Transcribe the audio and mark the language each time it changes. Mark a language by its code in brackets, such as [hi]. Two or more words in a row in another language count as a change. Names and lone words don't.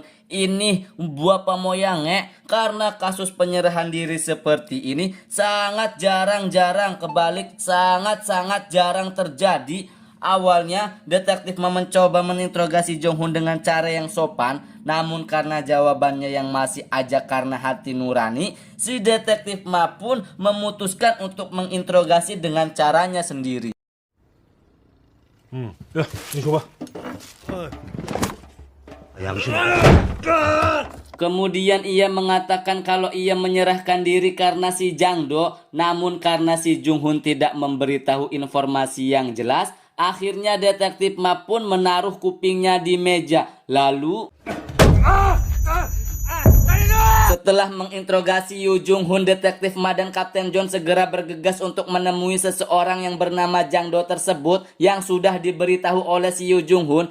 [id] Ini buah pamoyange karena kasus penyerahan diri seperti ini sangat jarang-jarang, kebalik sangat-sangat jarang terjadi. Awalnya, detektif Ma mencoba meninterogasi Jong-hoon dengan cara yang sopan, namun karena jawabannya yang masih aja karena hati nurani, si detektif Ma pun memutuskan untuk menginterogasi dengan caranya sendiri. [ko] 야, 이거 줘봐. 양심. [id] Kemudian ia mengatakan kalau ia menyerahkan diri karena si Jang-do, namun karena si Jung-hoon tidak memberitahu informasi yang jelas, akhirnya detektif Ma pun menaruh kupingnya di meja. Lalu setelah menginterogasi Yoo Jung-hoon, detektif Ma dan Kapten John segera bergegas untuk menemui seseorang yang bernama Jang-do tersebut yang sudah diberitahu oleh si Yoo Jung-hoon.